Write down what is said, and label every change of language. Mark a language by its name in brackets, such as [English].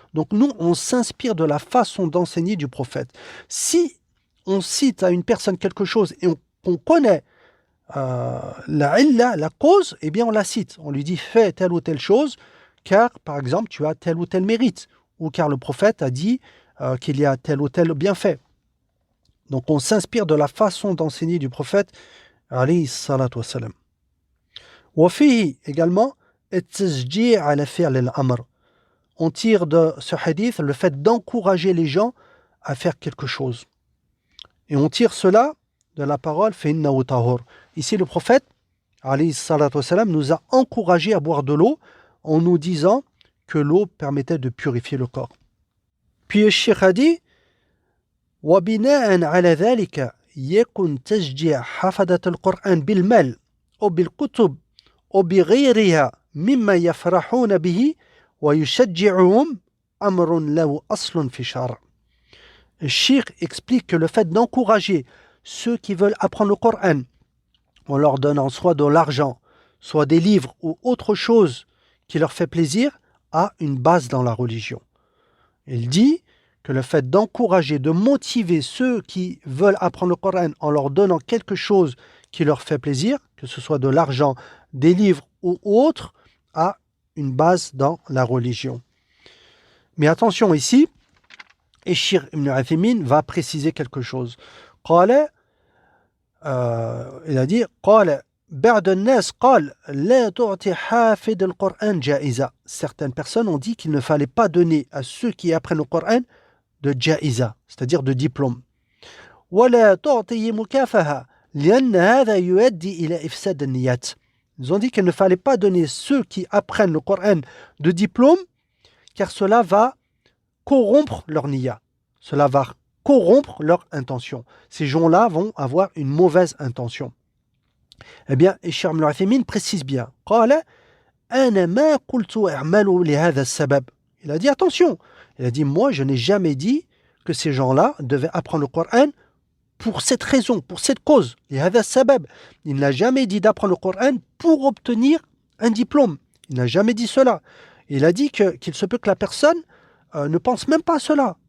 [French] Donc nous, on s'inspire de la façon d'enseigner du prophète. Si on cite à une personne quelque chose et qu'on connaît la illa, la cause, eh bien on la cite. On lui dit fais telle ou telle chose car, par exemple, tu as tel ou tel mérite ou car le prophète a dit qu'il y a tel ou tel bienfait. Donc on s'inspire de la façon d'enseigner du prophète alayhi salatu wassalam. [Arabic] وفيه [French] également [Arabic] التشجيع على فعل الأمر. [French] On tire de ce hadith le fait d'encourager les gens à faire quelque chose. Et on tire cela de la parole [Arabic] فإنه طهور. [French] Ici le prophète alayhi salatu wassalam nous a encouragé à boire de l'eau en nous disant que l'eau permettait de purifier le corps. Puis le cheikh a dit [Arabic] وبناء على ذلك يكن تشجيع حفظة القرآن بالمال أو بالكتب أو بغيرها مما يفرحون به ويشجعهم أمر له أصل في الشرع. [French] Le cheikh explique que le fait d'encourager ceux qui veulent apprendre le Coran en leur donnant soit de l'argent, soit des livres ou autre chose qui leur fait plaisir a une base dans la religion. Il dit que le fait d'encourager, de motiver ceux qui veulent apprendre le Coran en leur donnant quelque chose qui leur fait plaisir, que ce soit de l'argent, des livres ou autre, a une base dans la religion. Mais attention ici, Shir Ibn Uthaymin va préciser quelque chose. Il a dit [Arabic] قال بعض الناس قال لا تعطي حافظ القرآن جائزة. [French] Certaines personnes ont dit qu'il ne fallait pas donner à ceux qui apprennent le Coran de jaïza, c'est-à-dire de diplôme. [Arabic] ولا تعطي مكافأة لأن هذا يؤدي إلى إفساد النيات. [French] Ils ont dit qu'il ne fallait pas donner ceux qui apprennent le Coran de diplôme car cela va corrompre leur niya. Cela va corrompre leur intention. Ces gens-là vont avoir une mauvaise intention. Eh bien, Cheikh Ibn Uthaymin précise bien. [Arabic] قال أنا ما قلت اعملوا لهذا السبب. [French] Il a dit attention. Il a dit moi je n'ai jamais dit que ces gens-là devaient apprendre le Coran pour cette raison, pour cette cause. [Arabic] لهذا السبب. [French] Il n'a jamais dit d'apprendre le Coran pour obtenir un diplôme. Il n'a jamais dit cela. Il a dit qu'il se peut que la personne ne pense même pas à cela.